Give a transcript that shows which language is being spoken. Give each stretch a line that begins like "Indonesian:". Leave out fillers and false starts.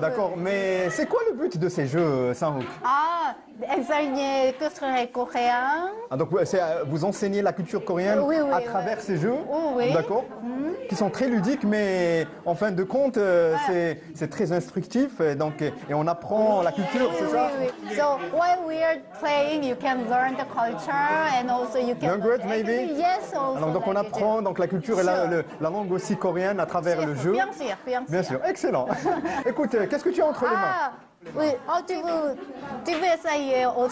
French: D'accord, mais c'est quoi le but de ces jeux, Sang-hook? enseigner culture coréen. Donc, vous enseignez la culture coréenne Oui, à travers ces jeux, Oui. d'accord, qui sont très ludiques, mais en fin de compte, c'est très instructif, et on apprend la culture, c'est ça? Oui.
English: So while we are playing, you can learn the culture and also you can Language, maybe? Yes, also.
French: Alors, donc on apprend donc, la culture et la langue aussi coréenne à travers le jeu. Bien sûr. Bien sûr, excellent. Écoute, qu'est-ce que tu as entre les mains? Oui, tu veux essayer autre